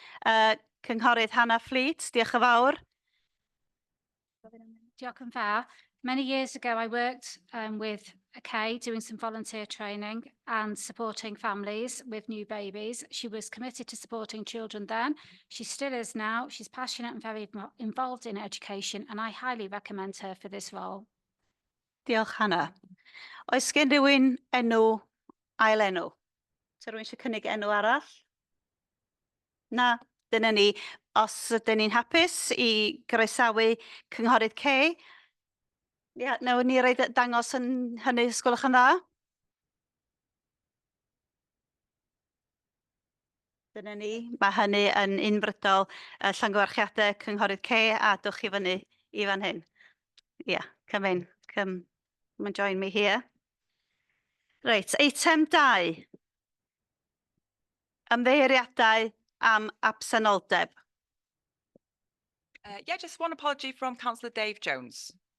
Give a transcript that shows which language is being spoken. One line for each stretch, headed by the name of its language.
Welsh: Cynghorydd Hannah Fleet, diolch yn fawr. Diolch yn fawr.
English: Many years ago, I worked with Kay doing some volunteer training and supporting families with new babies. She was committed to supporting children then. She still is now. She's passionate and very involved in education, and I highly recommend her for this role.
Welsh: Diolch, Hannah. Oes gen rhywun enw, ail enw? Oes rhywun eisiau cynnig enw arall? Na, dyna ni. Os ydyn ni'n hapus i groesawu cynghorydd Kay, nawr ni roed dangos yn hynny, os gwelwch yn dda. Dyna ni, mae hynny yn unfrydol llongyfarchiadau cynghorydd Kay, a dwch chi fyny i fan hyn.
English: Come in, come and join me here.
Welsh: Reit, eitem 2. Ymddeiriadau am absenoldeb.
English: Just one apology from Councillor Dave Jones.